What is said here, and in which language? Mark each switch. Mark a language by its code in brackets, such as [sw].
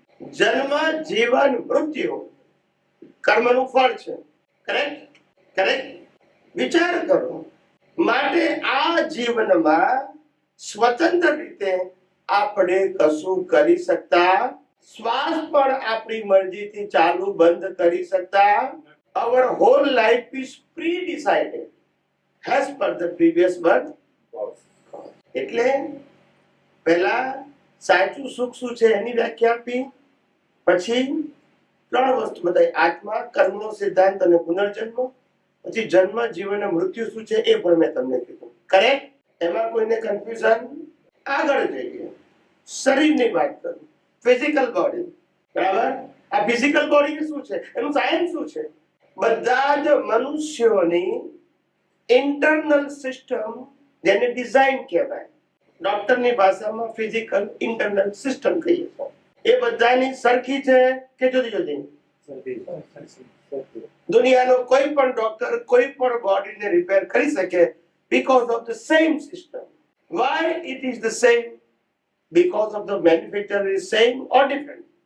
[gu] જન્મ, જીવન, મૃત્યુ કર્મનું ફળ છે. કરેક્ટ? કરેક્ટ? વિચાર કરો. માટે આ જીવનમાં સ્વતંત્ર રીતે આપણે કશું કરી શકતા, શ્વાસ પણ આપણી મરજીથી ચાલુ બંધ કરી શકતા. [en] Our whole life is pre-decided as per the previous birth. [gu] એટલે પહેલા સાચું સુખ શું છે એની વ્યાખ્યા આપી, પછી 3 વસ્તુ બતાવી: આત્મા, કર્મનો સિદ્ધાંત અને પુનર્જન્મ. પછી જન્મ, જીવન અને મૃત્યુ શું છે એ પણ મેં તમને કીધું. કરેક્ટ? એમાં કોઈને કન્ફ્યુઝન? આગળ જઈએ. શરીરની વાત કરું. Physical body. બરાબર? આ ફિઝિકલ બોડી શું છે, એનું સાયન્સ શું છે? બધા જ મનુષ્યોની ઇન્ટરનલ સિસ્ટમ, જેને ડિઝાઇન કહેવાય, ડોક્ટરની ભાષામાં ફિઝિકલ ઇન્ટરનલ સિસ્ટમ કહીએ છીએ, એ બધાની સરખી છે કે જુદી જુદી? દુનિયાનો કોઈ પણ ડોક્ટર કોઈ પણ બોડીને રિપેર કરી શકે [en] because of the same system. Why it is the same? Because of the manufacturer is same or different?